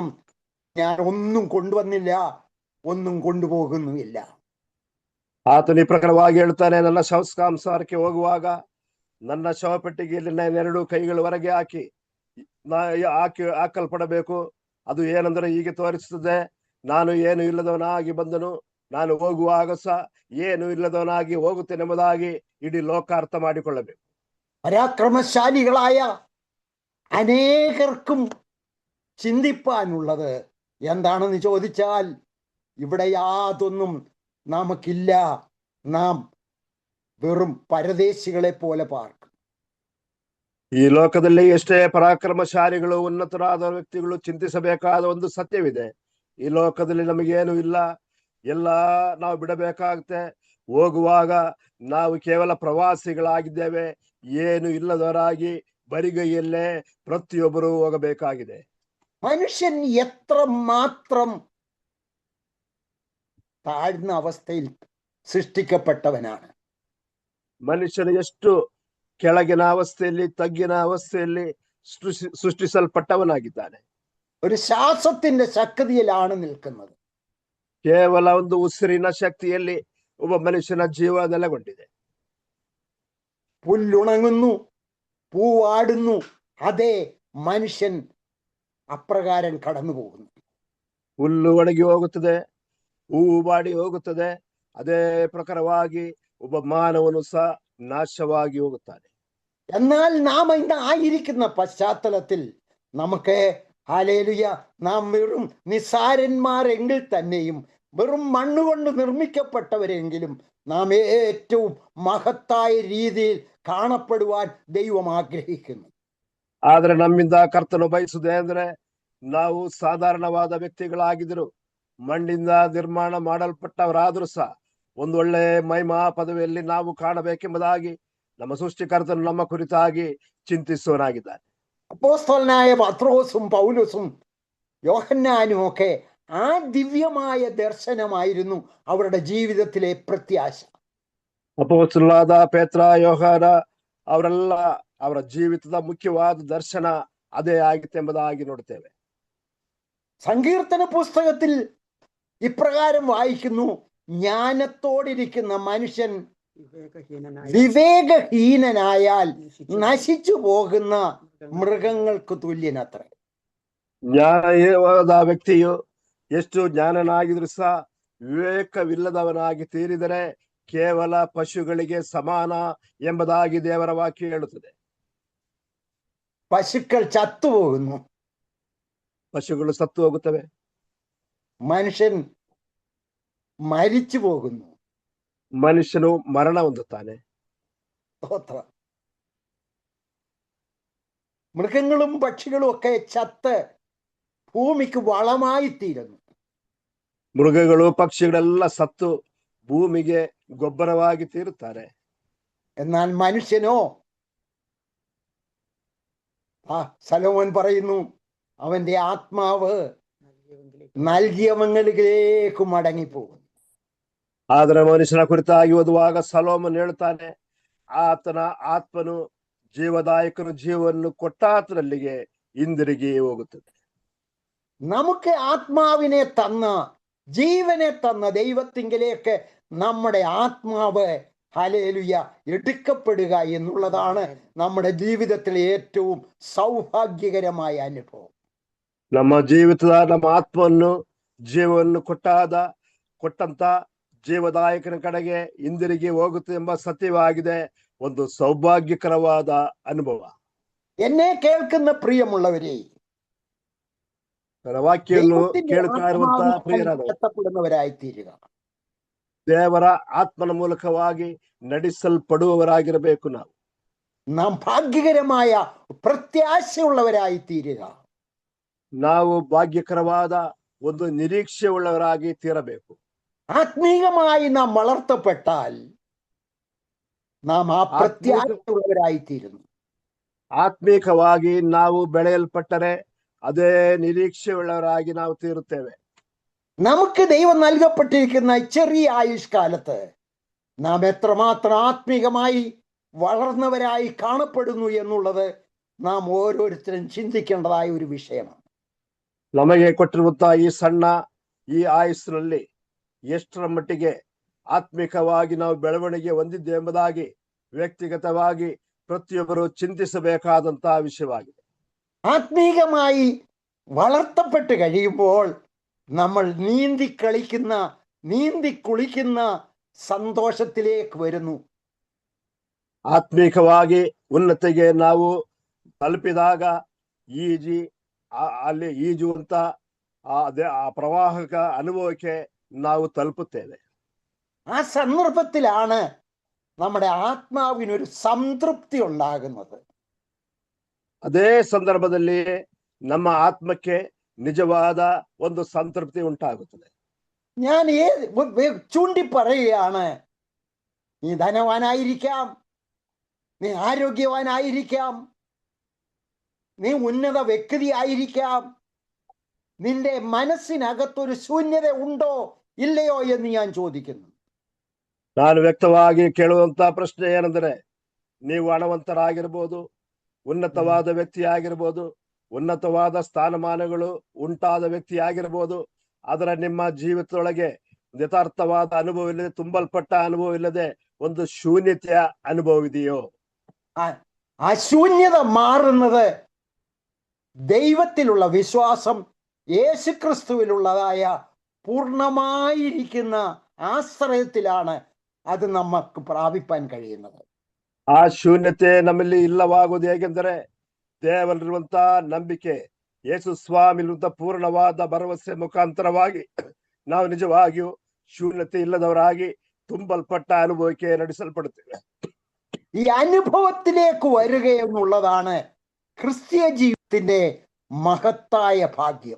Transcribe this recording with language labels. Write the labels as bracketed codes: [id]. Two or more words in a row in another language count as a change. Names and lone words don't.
[ml] ഞാൻ ഒന്നും കൊണ്ടുവന്നില്ല, ഒന്നും കൊണ്ടുപോകുന്നുമില്ല. [kn] ಆತನು ಈ ಪ್ರಕಾರವಾಗಿ ಹೇಳ್ತಾನೆ, ನನ್ನ ಶವಸಂಸ್ಕಾರಕ್ಕೆ ಹೋಗುವಾಗ ನನ್ನ ಶವಪೆಟ್ಟಿಗೆಯಲ್ಲಿ ನಾನು 2 ಕೈಗಳು ಹೊರಗೆ ಹಾಕಲ್ಪಡಬೇಕು. ಅದು ಏನಂದ್ರೆ ಹೀಗೆ ತೋರಿಸುತ್ತದೆ, ನಾನು ಏನು ಇಲ್ಲದವನಾಗಿ ಬಂದನು, ನಾನು ಹೋಗುವಾಗ ಸಹ ಏನು ಇಲ್ಲದವನಾಗಿ ಹೋಗುತ್ತೇನೆಂಬುದಾಗಿ ಇಡೀ ಲೋಕ ಅರ್ಥ ಮಾಡಿಕೊಳ್ಳಬೇಕು. [ml] പരാക്രമശാലികളായ അനേകർക്കും ചിന്തിപ്പാനുള്ളത് എന്താണെന്ന് ചോദിച്ചാൽ, ഇവിടെ യാതൊന്നും നമുക്കില്ല, നാം വെറും പരദേശികളെ പോലെ പാർക്കും. [kn] ಈ ಲೋಕದಲ್ಲಿ ಎಷ್ಟೇ ಪರಾಕ್ರಮಶಾಲಿಗಳು, ಉನ್ನತರಾದ ವ್ಯಕ್ತಿಗಳು ಚಿಂತಿಸಬೇಕಾದ ಒಂದು ಸತ್ಯವಿದೆ. ಈ ಲೋಕದಲ್ಲಿ ನಮಗೇನು ಇಲ್ಲ, ಎಲ್ಲ ನಾವು ಬಿಡಬೇಕಾಗುತ್ತೆ. ಹೋಗುವಾಗ ನಾವು ಕೇವಲ ಪ್ರವಾಸಿಗಳಾಗಿದ್ದೇವೆ, ಏನು ಇಲ್ಲದವರಾಗಿ ಬರಿಗೈಯಲ್ಲೇ ಪ್ರತಿಯೊಬ್ಬರು ಹೋಗಬೇಕಾಗಿದೆ. [ml] മനുഷ്യൻ എത്ര മാത്രം താഴ്ന്ന അവസ്ഥയിൽ സൃഷ്ടിക്കപ്പെട്ടവനാണ്. [kn] ಮನುಷ್ಯನು ಎಷ್ಟು ಕೆಳಗಿನ ಅವಸ್ಥೆಯಲ್ಲಿ, ತಗ್ಗಿನ ಅವಸ್ಥೆಯಲ್ಲಿ ಸೃಷ್ಟಿಸಲ್ಪಟ್ಟವನಾಗಿದ್ದಾನೆ. [ml] ഒരു ശ്വാസത്തിന്റെ ശക്തിയിലാണ് നിൽക്കുന്നത്. [kn] ಕೇವಲ ಒಂದು ಉಸಿರಿನ ಶಕ್ತಿಯಲ್ಲಿ ಒಬ್ಬ ಮನುಷ್ಯನ ಜೀವ ನೆಲೆಗೊಂಡಿದೆ. [ml] പുല്ലുണങ്ങുന്നു, പൂവാടുന്നു, അതേ മനുഷ്യൻ അപ്രകാരം കടന്നു പോകുന്നു. [kn] ಹುಲ್ಲು ಒಣಗಿ ಹೋಗುತ್ತದೆ, ಹೂವು ಬಾಡಿ ಹೋಗುತ್ತದೆ, ಅದೇ ಪ್ರಕಾರವಾಗಿ ಒಬ್ಬ ಮಾನವನು ಸಹ ನಾಶವಾಗಿ ಹೋಗುತ್ತಾನೆ. [ml] എന്നാൽ നാം ഇന്ന് ആയിരിക്കുന്ന പശ്ചാത്തലത്തിൽ നമുക്ക് ഹല്ലേലൂയ, നാം വെറും നിസ്സാരന്മാരെങ്കിൽ തന്നെയും, വെറും മണ്ണുകൊണ്ട് നിർമ്മിക്കപ്പെട്ടവരെങ്കിലും നാം ഏറ്റവും മഹത്തായ രീതിയിൽ കാണപ്പെടുവാൻ ദൈവം ആഗ്രഹിക്കുന്നു. [kn] ಆದ್ರೆ ನಮ್ಮಿಂದ ಕರ್ತನು ಬಯಸುವುದೇ ಅಂದ್ರೆ ನಾವು ಸಾಧಾರಣವಾದ ವ್ಯಕ್ತಿಗಳಾಗಿದ್ರು, ಮಣ್ಣಿಂದ ನಿರ್ಮಾಣ ಮಾಡಲ್ಪಟ್ಟವರಾದ್ರೂ ಸಹ ಒಂದೊಳ್ಳೆ ಮಹಿಮಾ ಪದವಿಯಲ್ಲಿ ನಾವು ಕಾಣಬೇಕೆಂಬುದಾಗಿ ನಮ್ಮ ಸೃಷ್ಟಿಕರ್ತನು ನಮ್ಮ ಕುರಿತಾಗಿ ಚಿಂತಿಸುವನಾಗಿದ್ದಾನೆ. [ml] അപ്പോസ്തലനായ പത്രോസും പൗലോസും യോഹന്നാനും ഒക്കെ ആ ദിവ്യമായ ദർശനമായിരുന്നു അവരുടെ ജീവിതത്തിലെ പ്രത്യാശ. [kn] ಅಪೊಸ್ತಲರಾದ ಪೇತ್ರ, ಯೋಹಾನ ಅವರೆಲ್ಲ ಅವರ ಜೀವಿತದ ಮುಖ್ಯವಾದ ದರ್ಶನ ಅದೇ ಆಗಿತ್ತೆಂಬುದಾಗಿ ನೋಡ್ತೇವೆ. [ml] സങ്കീർത്തന പുസ്തകത്തിൽ ഇപ്രകാരം വായിക്കുന്നു: ജ്ഞാനത്തോടിരിക്കുന്ന മനുഷ്യൻ വിവേകഹീനനായാൽ നശിച്ചു പോകുന്ന മൃഗങ്ങൾക്ക് തുല്യനത്രേ. [kn] ಜ್ಞಾನವಾದ ವ್ಯಕ್ತಿಯು ಎಷ್ಟು ಜ್ಞಾನನಾಗಿದ್ರು ಸಹ ವಿವೇಕವಿಲ್ಲದವನಾಗಿ ತೀರಿದರೆ ಕೇವಲ ಪಶುಗಳಿಗೆ ಸಮಾನ ಎಂಬುದಾಗಿ ದೇವರ ವಾಕ್ಯ ಹೇಳುತ್ತದೆ. [ml] പശുക്കൾ ചത്തുപോകുന്നു, [kn] ಪಶುಗಳು ಸತ್ತು ಹೋಗುತ್ತವೆ, [ml] മനുഷ്യൻ മരിച്ചു പോകുന്നു. [kn] ಮನುಷ್ಯನು ಮರಣ ಹೊಂದುತ್ತಾನೆ. [ml] സ്തോത്രം. മൃഗങ്ങളും പക്ഷികളും ഒക്കെ ചത്ത് ഭൂമിക്ക് വളമായി തീരുന്നു. [kn] ಮೃಗಗಳು ಪಕ್ಷಿಗಳೆಲ್ಲ ಸತ್ತು ಭೂಮಿಗೆ ಗೊಬ್ಬರವಾಗಿ ತೀರುತ್ತಾರೆ. [ml] എന്നാൽ മനുഷ്യനോ, സലോമോൻ പറയുന്നു, അവന്റെ ആത്മാവ് നൽകിയവങ്ങളിലേക്ക് മടങ്ങിപ്പോകും. [kn] ಆದ್ರೆ ಮನುಷ್ಯನ ಕುರಿತಾಗಿ ಓದುವಾಗ ಸಲೋಮನ್ ಹೇಳ್ತಾನೆ, ಆತನ ಆತ್ಮನು ಜೀವದಾಯಕನು ಜೀವವನ್ನು ಕೊಟ್ಟಾತನಲ್ಲಿಗೆ ಹಿಂದಿರುಗಿ ಹೋಗುತ್ತದೆ. [ml] നമുക്ക് ആത്മാവിനെ തന്ന, ജീവനെ തന്ന ദൈവത്തിങ്കിലേക്ക് നമ്മുടെ ആത്മാവ് ഹല്ലേലൂയ എടുക്കപ്പെടുക എന്നുള്ളതാണ് നമ്മുടെ ജീവിതത്തിലെ ഏറ്റവും സൗഭാഗ്യകരമായ അനുഭവം. [kn] ನಮ್ಮ ಜೀವಿತದ ನಮ್ಮ ಆತ್ಮವನ್ನು ಜೀವವನ್ನು ಕೊಟ್ಟಂತ ಜೀವದಾಯಕನ ಕಡೆಗೆ ಹಿಂದಿರುಗಿ ಹೋಗುತ್ತೆ ಎಂಬ ಸತ್ಯವಾಗಿದೆ. ಒಂದು ಸೌಭಾಗ್ಯಕರವಾದ ಅನುಭವ. [ml] എന്നെ കേൾക്കുന്ന പ്രിയമുള്ളവരെ, [kn] ವಾಕ್ಯವನ್ನು ಕೇಳುತ್ತಾ ಇರುವಂತಹ [ml] നടത്തപ്പെടുന്നവരായി തീരുക. [kn] ದೇವರ ಆತ್ಮನ ಮೂಲಕವಾಗಿ ನಡೆಸಲ್ಪಡುವವರಾಗಿರಬೇಕು. [ml] നാം ഭാഗ്യകരമായ പ്രത്യാശയുള്ളവരായി തീരുക. [kn] ನಾವು ಭಾಗ್ಯಕರವಾದ ಒಂದು ನಿರೀಕ್ಷೆ ಉಳ್ಳವರಾಗಿ ತೀರಬೇಕು. [ml] ആത്മീകമായി നാം വളർത്തപ്പെട്ടാൽ നാം ആ പ്രത്യാശയുള്ളവരായി തീരുന്നു. [kn] ಆತ್ಮೀಕವಾಗಿ ನಾವು ಬೆಳೆಯಲ್ಪಟ್ಟರೆ ಅದೇ ನಿರೀಕ್ಷೆ ಉಳ್ಳವರಾಗಿ ನಾವು ತೀರುತ್ತೇವೆ. [ml] നമുക്ക് ദൈവം നൽകപ്പെട്ടിരിക്കുന്ന ചെറിയ ആയുഷ്കാലത്ത് നാം എത്രമാത്രം ആത്മീകമായി വളർന്നവരായി കാണപ്പെടുന്നു എന്നുള്ളത് നാം ഓരോരുത്തരും ചിന്തിക്കേണ്ടതായ ഒരു വിഷയമാണ്. [kn] ನಮಗೆ ಕೊಟ್ಟಿರುವಂತಹ ಈ ಸಣ್ಣ ಈ ಆಯುಸ್ಸಿನಲ್ಲಿ ಎಷ್ಟರ ಮಟ್ಟಿಗೆ ಆತ್ಮಿಕವಾಗಿ ನಾವು ಬೆಳವಣಿಗೆ ಹೊಂದಿದ್ದೆ ಎಂಬುದಾಗಿ ವ್ಯಕ್ತಿಗತವಾಗಿ ಪ್ರತಿಯೊಬ್ಬರು ಚಿಂತಿಸಬೇಕಾದಂತಹ ವಿಷಯವಾಗಿದೆ. [ml] ആത്മീകമായി വളർത്തപ്പെട്ട് കഴിയുമ്പോൾ നമ്മൾ നീന്തി കുളിക്കുന്ന സന്തോഷത്തിലേക്ക് വരുന്നു. [kn] ಆತ್ಮಿಕವಾಗಿ ಉನ್ನತಿಗೆ ನಾವು ತಲುಪಿದಾಗ ಅಲ್ಲಿ ಈಜುವಂತ ಆ ಪ್ರವಾಹಕ ಅನುಭವಕ್ಕೆ ನಾವು ತಲುಪುತ್ತೇವೆ. [ml] ആ സന്ദർഭത്തിലാണ് നമ്മുടെ ആത്മാവിനൊരു സംതൃപ്തി ഉണ്ടാകുന്നത്. [kn] ಅದೇ ಸಂದರ್ಭದಲ್ಲಿ ನಮ್ಮ ಆತ್ಮಕ್ಕೆ ನಿಜವಾದ ಒಂದು ಸಂತೃಪ್ತಿ ಉಂಟಾಗುತ್ತದೆ. [ml] ഞാൻ ചൂണ്ടി പറയുകയാണ്, നീ ധനവാനായിരിക്കാം, നീ ആരോഗ്യവാനായിരിക്കാം, നീ ഉന്നത വ്യക്തി ആയിരിക്കാം, നിന്റെ മനസ്സിനകത്തൊരു ശൂന്യത ഉണ്ടോ ഇല്ലയോ എന്ന് ഞാൻ ചോദിക്കുന്നു. [kn] ನಾನು ವ್ಯಕ್ತವಾಗಿ ಕೇಳುವಂತ ಪ್ರಶ್ನೆ ಏನೆಂದರೆ, ನೀವು ಹಣವಂತರಾಗಿರ್ಬೋದು, ಉನ್ನತವಾದ ವ್ಯಕ್ತಿ ಆಗಿರ್ಬೋದು, ಉನ್ನತವಾದ ಸ್ಥಾನಮಾನಗಳು ಉಂಟಾದ ವ್ಯಕ್ತಿ ಆಗಿರಬಹುದು. ಅದರ ನಿಮ್ಮ ಜೀವಿತದೊಳಗೆ ಯಥಾರ್ಥವಾದ ಅನುಭವವಿಲ್ಲದೆ, ತುಂಬಲ್ಪಟ್ಟ ಅನುಭವವಿಲ್ಲದೆ ಒಂದು ಶೂನ್ಯತೆಯ ಅನುಭವವಿದೆಯೋ? [ml] ആ ശൂന്യത മാറുന്നത് ദൈവത്തിലുള്ള വിശ്വാസം, യേശുക്രിസ്തുവിലുള്ളതായ പൂർണ്ണമായിരിക്കുന്ന ಆಶ್ರಯത്തിലാണ് ಅದು നമുക്ക് പ്രാപിപ്പാൻ കഴിയുന്നത്. [kn] ಆ ಶೂನ್ಯತೆ ನಮ್ಮಲ್ಲಿ ಇಲ್ಲವಾಗುವುದು ಹೇಗೆಂದರೆ, ದೇವರಲ್ಲಿರುವಂತ ನಂಬಿಕೆ, ಯೇಸು ಸ್ವಾಮಿಲಿರುವಂತ ಪೂರ್ಣವಾದ ಭರವಸೆ ಮುಖಾಂತರವಾಗಿ ನಾವು ನಿಜವಾಗಿಯೂ ಶೂನ್ಯತೆ ಇಲ್ಲದವರಾಗಿ ತುಂಬಲ್ಪಟ್ಟ ಅನುಭವಕ್ಕೆ ನಡೆಸಲ್ಪಡುತ್ತೇವೆ. [ml] ഈ അനുഭവത്തിലേക്ക് വരിക എന്നുള്ളതാണ് ക്രിസ്തീയ ജീവിതത്തിന്റെ മഹത്തായ ഭാഗ്യം.